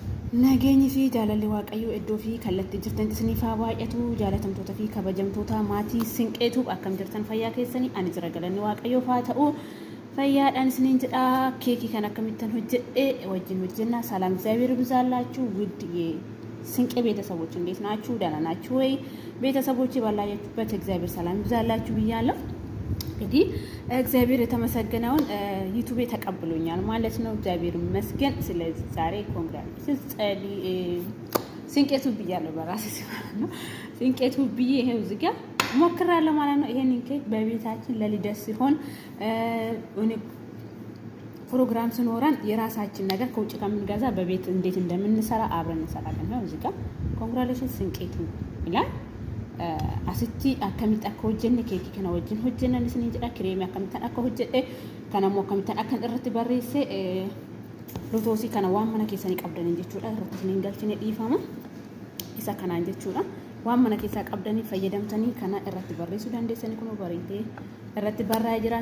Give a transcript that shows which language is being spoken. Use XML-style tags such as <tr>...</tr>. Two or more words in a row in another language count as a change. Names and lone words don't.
<om>Nageenyi fi jaalalli waaqayyoo iddoo fi kallattii jirtan isiniif haa baay'atu. Jaalatamtoota fi kabajamtoota maatii Sinqeetuu akkam jirtan fayyaa keessanii ani jira galanni waaqayyoof haa ta'u. Fayyaadhaan isiniin jedha. Keekii kan akkamittan hojjedhe wajjin hojjenna.</om> <am>ሰላም እግዚአብሔር ይብዛላችሁ ውድ የስንቄ ቤተሰቦች እንዴት ናችሁ? ደህና ናችሁ ወይ? ቤተሰቦች ባላያችሁበት እግዚአብሔር ሰላም ይብዛላችሁ ብያለሁ። እንግዲህ እግዚአብሔር የተመሰገነውን ዩቲዩብ ተቀብሎኛል ማለት ነው። እግዚአብሔር ይመስገን። ስለዚህ ዛሬ ኮንግራቹሌሽንስ ጸዲ ሲንቄቱ ብያለሁ በራሴ ማለት ነው። ሲንቄቱ ብዬ ይሄው እዚህ ጋር ሞክራለሁ ማለት ነው። ይሄን ኬክ በቤታችን ለልደት ሲሆን ፕሮግራም ሲኖረን የራሳችን ነገር ከውጭ ከምንገዛ በቤት እንዴት እንደምንሰራ አብረን እንሰራለን ነው። እዚህ ጋር ኮንግራቹሌሽንስ ሲንቄቱ ይላል።</am> <om>asitti akkamitti akka hojjenne keekii kana wajjin hojjennan isin jedha. Kireemii akkamittan akka hojjedhe kanammoo akkamittan akka irratti barreesse lotoosii kana waan mana keessanii qabdaniin jechuudha. Irratti isin galchine dhiifama isa kanaan jechuudha. Waan mana keessaa qabdanii fayyadamtanii kana irratti barreessuu dandeessanii kun bareedee irratti barraa'ee jira.</om>